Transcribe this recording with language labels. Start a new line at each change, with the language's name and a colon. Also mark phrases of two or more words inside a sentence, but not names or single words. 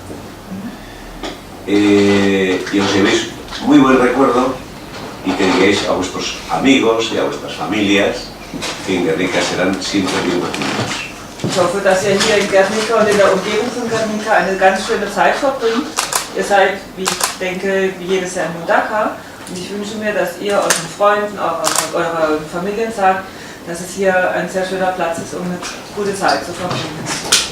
Spanish: Y os llevéis muy buen recuerdo y que digáis a vuestros amigos y a vuestras familias que en Guernica serán siempre bien recibidos.
German: Ich hoffe, dass ihr hier in Guernica und in der Umgebung von Guernica eine ganz schöne Zeit verbringt. Ihr seid, wie ich denke, wie jedes Jahr in Mundaka. Und ich wünsche mir, dass ihr euren Freunden, euren Familien sagt, dass es hier ein sehr schöner Platz ist, um eine gute Zeit zu verbringen.